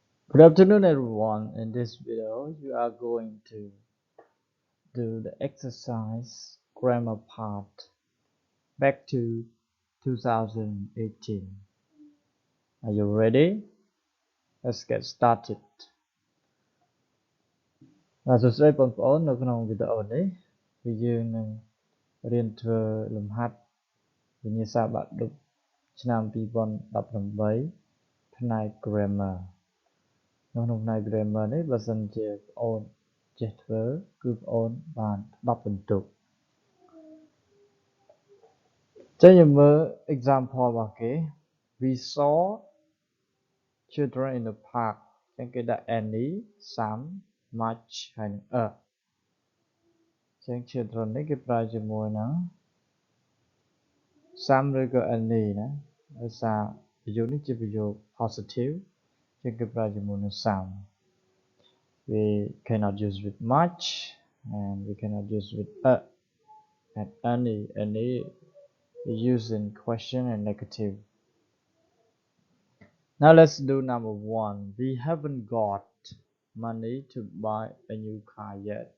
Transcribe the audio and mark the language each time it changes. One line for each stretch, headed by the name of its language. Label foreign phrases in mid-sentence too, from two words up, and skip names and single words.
English: Good afternoon, everyone. In this video, you are going to do the exercise grammar part back to 2018. Are you ready? Let's get started.
Khmer: សួស្តីបងប្អូននៅក្នុងវីដេអូនេះគឺយើងនឹងរៀនធ្វើលំហាត់វិញ្ញាសាបាក់ឌុបឆ្នាំ2018ផ្នែក grammar ក្នុងផ្នែក grammar នេះបើសិនជាបងប្អូនចេះធ្វើគឺបងប្អូនបាន10បន្ទុក ចេញមើល example របស់គេ
English: we saw children in the park
Khmer: ចឹងគេដាក់
English: any some much
Khmer: ហើយនឹង a ចឹង children នេះគេប្រើជាមួយនឹង some ឬក៏ any ណាដោយសារប្រយោគនេះជាប្រយោគ positive ចឹងគេប្រើជាមួយនឹង some
English: we cannot use with much and we cannot use with a and any we use in question and negative. Now let's do number one. We haven't got money to buy a new car yet.